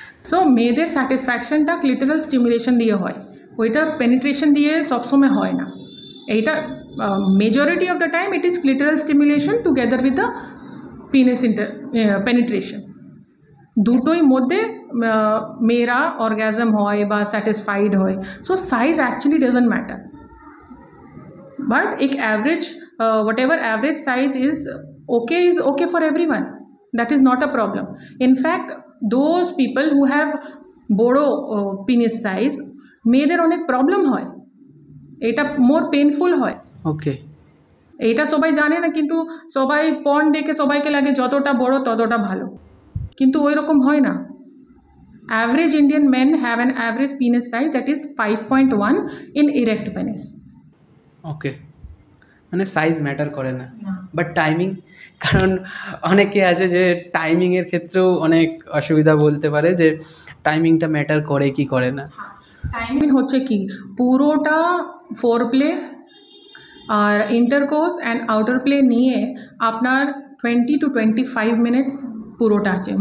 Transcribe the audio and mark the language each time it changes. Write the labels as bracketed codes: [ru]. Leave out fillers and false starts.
[bn] So মেয়েদের স্যাটিসফ্যাকশনটা ক্লিটারাল stimulation দিয়ে হয়, ওইটা পেনিট্রেশন দিয়ে সবসময় হয় না। [en] এইটা majority of the time it is clitoral stimulation together with the penis penetration. [bn] দুটোই মধ্যে মেয়েরা অর্গ্যাজম হয় বা স্যাটিসফাইড হয়। [en] So size actually doesn't matter, but एक average whatever average size is okay for everyone. That is not a problem. In fact, those people who have বড় penis size [bn] মেয়েদের অনেক প্রবলেম হয়, এটা মোর পেনফুল হয়। ওকে, এইটা সবাই জানে না, কিন্তু সবাই পর্ন দেখে সবাইকে লাগে যতটা বড় ততটা ভালো, কিন্তু ওই রকম হয় না। [en] Average Indian men have an average penis size that is 5.1 in erect penis. [bn] ওকে, মানে সাইজ ম্যাটার করে না, বাট টাইমিং, কারণ অনেকে আছে যে টাইমিংয়ের ক্ষেত্রেও অনেক অসুবিধা বলতে পারে যে টাইমিংটা ম্যাটার করে কি করে না। টাইমিং হচ্ছে কি, পুরোটা four play আর intercourse and outer play নিয়ে আপনার 20 to 25 মিনিটস পুরোটা আছে।